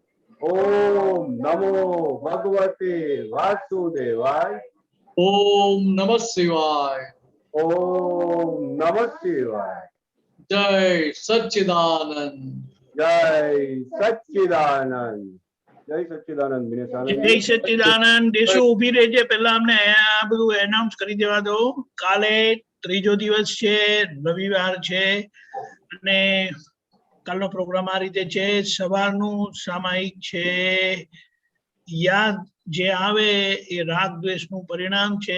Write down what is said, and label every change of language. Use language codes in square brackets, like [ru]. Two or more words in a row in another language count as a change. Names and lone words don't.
[sa] ओम नमो भगवते वासुदेवाय, ओम नमः शिवाय, ओम नमः शिवाय. जय सच्चिदानंद, जय सच्चिदानंद, जय सच्चिदानंद. જય સચ્ચિદાનંદ. [gu] દેશો ઉભી રહેજે. પહેલા અમને આ બધું એનાઉન્સ કરી દેવા દો. કાલે ત્રીજો દિવસ છે, રવિવાર છે, અને કાલનો પ્રોગ્રામ આ રીતે છે. સવારનું સામાયિક છે. યાદ જે આવે એ રાગ દ્વેષનું પરિણામ છે.